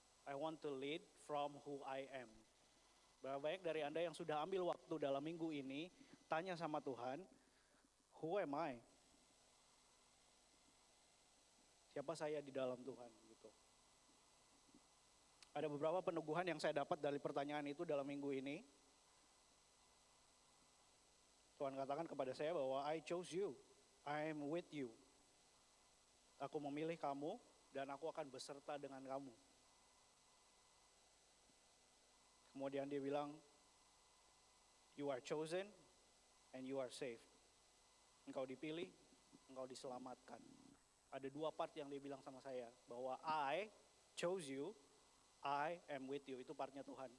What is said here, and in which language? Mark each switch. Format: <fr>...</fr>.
<en>I want to lead from who I am.</en> <id>Berapa banyak dari Anda yang sudah ambil waktu dalam minggu ini, tanya sama Tuhan,</id> <en>who am I?</en> <id>Siapa saya di dalam Tuhan gitu. Ada beberapa peneguhan yang saya dapat dari pertanyaan itu dalam minggu ini. Tuhan katakan kepada saya bahwa</id> <en>I chose you, I am with you.</en> <id>Aku memilih kamu dan aku akan beserta dengan kamu. Kemudian dia bilang,</id> <en>you are chosen and you are saved.</en> <id>Engkau dipilih, engkau diselamatkan. Ada 2 part yang dia bilang sama saya, bahwa</id> <en>I chose you, I am with you,</en> <id>itu partnya Tuhan.</id>